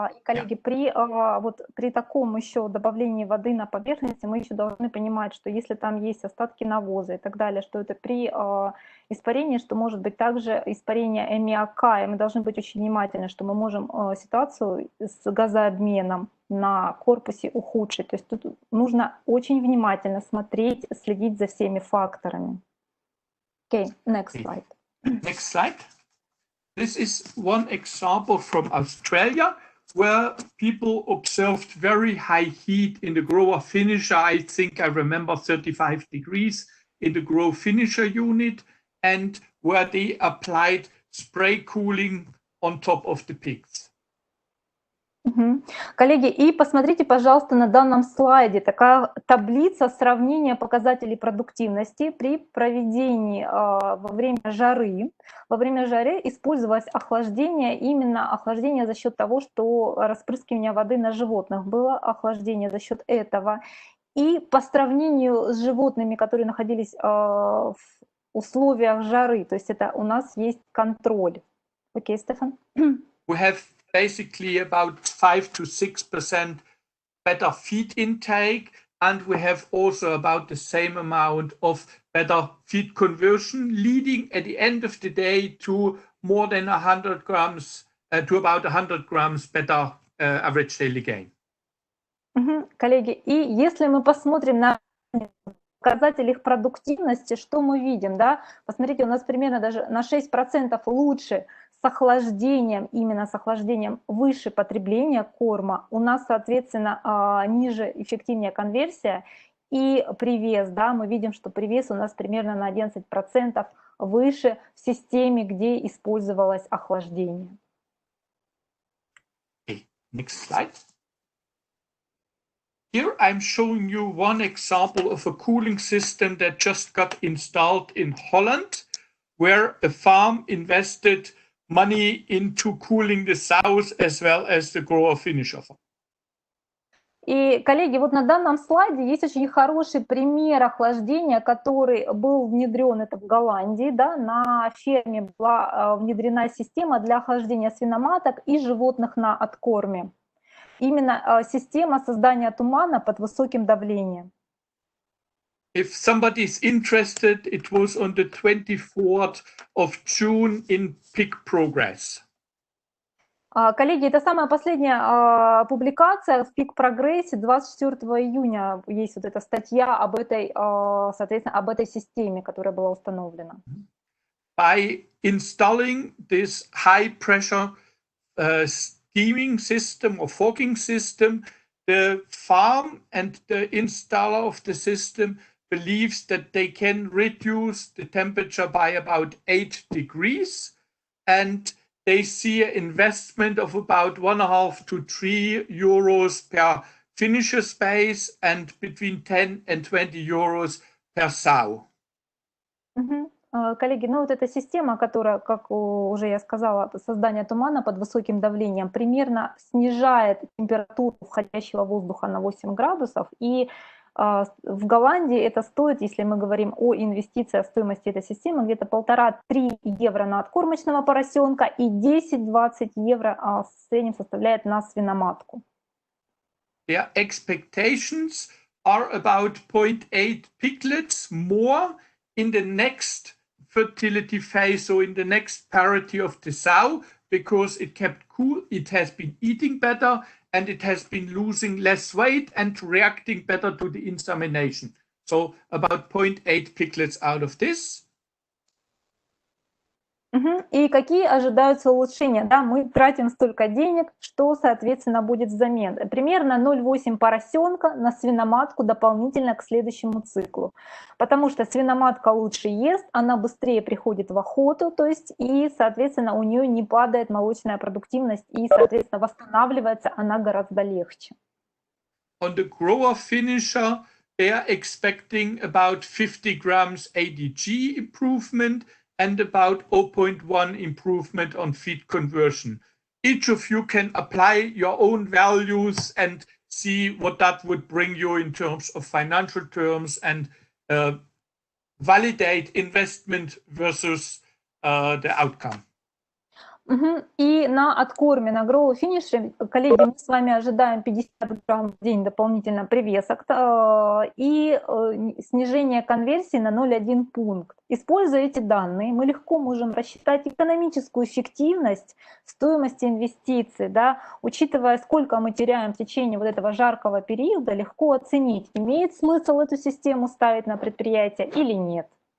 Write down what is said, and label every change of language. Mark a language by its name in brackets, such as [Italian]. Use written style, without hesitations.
[Russian] Коллеги, при таком еще добавлении воды на поверхности мы еще должны понимать, что если там есть остатки навоза и так далее, что это при испарении, что может быть также испарение аммиака, и мы должны быть очень внимательны, что мы можем ситуацию с газообменом на корпусе ухудшить. То есть тут нужно очень внимательно смотреть, следить за всеми факторами. [English] Okay, next slide. Next slide. This is one example from Australia where people observed very high heat in the grower finisher. I think I remember 35 degrees in the grow finisher unit, and where they applied spray cooling on top of the pigs. [Russian] Коллеги, и посмотрите, пожалуйста, на данном слайде такая таблица сравнения показателей продуктивности при проведении во время жары. Во время жары использовалось охлаждение, именно охлаждение за счет того, что распрыскивание воды на животных было, охлаждение за счет этого. И по сравнению с животными, которые находились в условиях жары, то есть это у нас есть контроль. Окей, Стефан? [English] We have basically about 5 to 6% better feed intake, and we have also about the same amount of better feed conversion, leading at the end of the day to more than 100 grams, to about 100 grams better average daily gain. [Russian] Коллеги, и если мы посмотрим на показатели их продуктивности, что мы видим, да? Посмотрите, у нас примерно даже на 6% лучше с охлаждением, именно с охлаждением выше потребления корма, у нас, соответственно, ниже эффективнее конверсия и привес, да, мы видим, что привес у нас примерно на 11% выше в системе, где использовалось охлаждение. [English] Okay, next slide. Here I'm showing you one example of a cooling system that just got installed in Holland, where a farm invested money into cooling the sows as well as the grower finisher. [Russian] И, коллеги, вот на данном слайде есть очень хороший пример охлаждения, который был внедрен, это в Голландии, да, на ферме была внедрена система для охлаждения свиноматок и животных на откорме. Именно система создания тумана под высоким давлением. [English] If somebody is interested, it was on the 24th of June in Pig Progress. [Russian] Коллеги, это самая последняя публикация в Peak Progress, 24 июня есть вот эта статья об этой, соответственно, об этой системе, которая была установлена. [English] By installing this high pressure steaming system or fogging system, the farm and the installer of the system believes that they can reduce the temperature by about 8 degrees, and they see an investment of about 1.5 to 3 euros per finisher space and between 10 and 20 euros per sow. [Russian] Коллеги, ну вот эта система, которая, как уже я сказала, создание тумана под высоким давлением, примерно снижает температуру входящего воздуха на 8 градусов. И в Голландии это стоит, если мы говорим о инвестициях, стоимости этой системы, где-то 1,5-3 евро на откормочного поросенка и 10-20 евро в среднем составляет на свиноматку. [English] Their expectations are about 0.8 piglets more in the next fertility phase, so in the next parity of the sow, because it kept cool, it has been eating better, and it has been losing less weight and reacting better to the insemination. So about 0.8 piglets out of this. [Russian] И какие ожидаются улучшения? Да, мы тратим столько денег, что, соответственно, будет взамен? Примерно 0,8 поросенка на свиноматку дополнительно к следующему циклу. Потому что свиноматка лучше ест, она быстрее приходит в охоту, то есть, и, соответственно, у нее не падает молочная продуктивность, и, соответственно, восстанавливается она гораздо легче. [English] On the grower finisher, they are expecting about 50 grams ADG improvement and about 0.1 improvement on feed conversion. Each of you can apply your own values and see what that would bring you in terms of financial terms and validate investment versus the outcome. [Russian] И на откорме, на гроу-финише, коллеги, мы с вами ожидаем 50 грамм в день дополнительно привесок и снижение конверсии на 0,1 пункт. Используя эти данные, мы легко можем рассчитать экономическую эффективность стоимости инвестиций, да, учитывая, сколько мы теряем в течение вот этого жаркого периода, легко оценить, имеет смысл эту систему ставить на предприятие или нет.